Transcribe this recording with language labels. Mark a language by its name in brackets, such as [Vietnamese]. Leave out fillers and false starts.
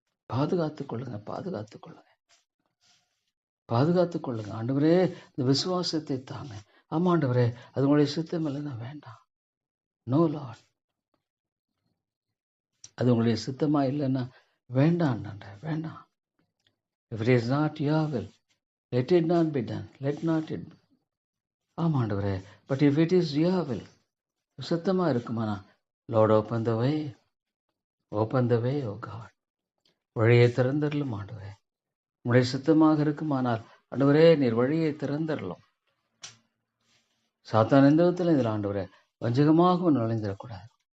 [Tamil] பாதுகாத்துக் கொள்ளுங்க, பாதுகாத்துக் கொள்ளுங்க, பாதுகாத்துக் கொள்ளுங்க ஆண்டவரே. இந்த விசுவாசத்தை தாங்க. ஆமா ஆண்டவரே, அது உங்களுடைய சித்தம் இல்லைன்னா வேண்டாம். [English] no lord, [Tamil] அது உங்களுடைய சித்தமா இல்லைன்னா வேண்டாம் வேண்டாம். [English] If it is not your will, let it not be done. Let not it. [Tamil] ஆமா ஆண்டவரே, [English] but if it is your will, [Tamil] சித்தமா இருக்குமானா [English] Lord open the way, open the way, oh God. [Tamil] வழியை திறந்தரலும் ஆண்டவரே. உங்களுடைய சித்தமாக இருக்குமானால் ஆண்டவரே நீர் வழியை திறந்தரலும். சாத்தான் எந்த விதத்தில் இதில் ஆண்டவரே வஞ்சகமாக நுழைந்திடக்கூடாது.